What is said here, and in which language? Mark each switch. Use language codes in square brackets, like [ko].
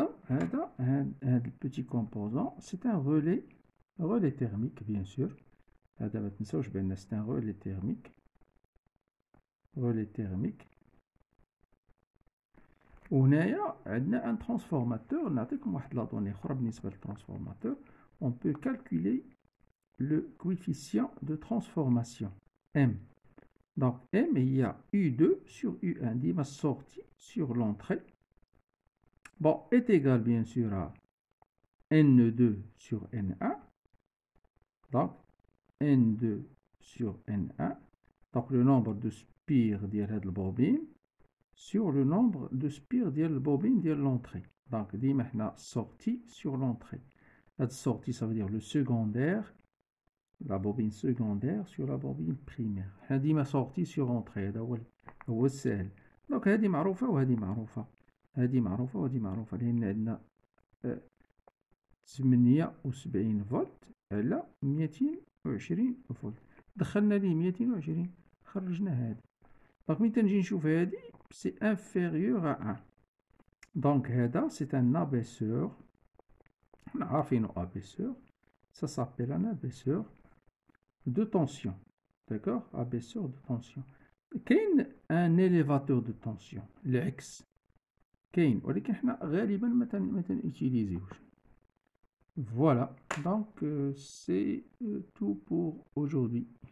[ar] هذا البيتي كومبوزون [fr] c'est un relais thermique bien sûr. [ar] هذا ما تنساوش بأن [fr] c'est un relais thermique. [ar] وهنايا عندنا ان ترانسفورماتور. نعطيكم واحد لا دوني اخرى بالنسبه للترانسفورماتور. [fr] on peut calculer le coefficient de transformation M. donc M il y a U2 sur U1 ديما sortie sur l'entrée bon est égal bien sûr à N2 sur N1. donc N2 sur N1 donc le nombre de spires [ar] ديال هاد البوبين [fr] sur le nombre de spires de la bobine de l'entrée. Donc, [ar] ديما حنا [fr] sortie sur l'entrée. La sortie, ça veut dire le secondaire, la bobine secondaire sur la bobine primaire. [ar] حنا ديما [fr] sortie sur entrée. [ar] هذا هو السهل. دونك هذه معروفة وهذه معروفة. هذه معروفة وهذه معروفة لأن عندنا 78 فولت على 220 فولت. دخلنا ليه 220 خرجنا هذه. دونك ملي تنجي نشوف هذه [fr] c'est inférieur à 1. Donc, c'est un abaisseur. On a fait un abaisseur. Ça s'appelle un abaisseur de tension. D'accord? Abaisseur de tension. Qu'est un élévateur de tension? L'X. [ar] Qu'est ولكن احنا غالبا ما تنutiliseوش. [fr] Voilà. Donc, c'est tout pour aujourd'hui.